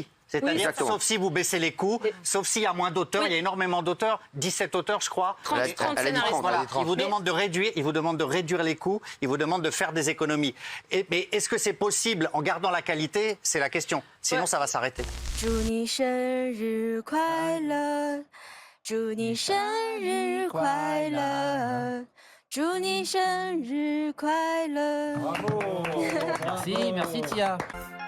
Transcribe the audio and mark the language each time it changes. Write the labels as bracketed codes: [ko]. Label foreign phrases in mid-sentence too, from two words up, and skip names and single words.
[fr] C'est-à-dire, sauf si vous baissez les coûts, sauf s'il y a moins d'auteurs, il y a énormément d'auteurs, 17 auteurs je crois. 30 scénaristes. Voilà. Il vous demande de réduire les coûts, il vous demande de faire des économies. Mais est-ce que c'est possible en gardant la qualité? C'est la question. Sinon, ça va s'arrêter. [zh] 祝你生日快乐，祝你生日快乐，祝你生日快乐。 [fr] Merci Tia.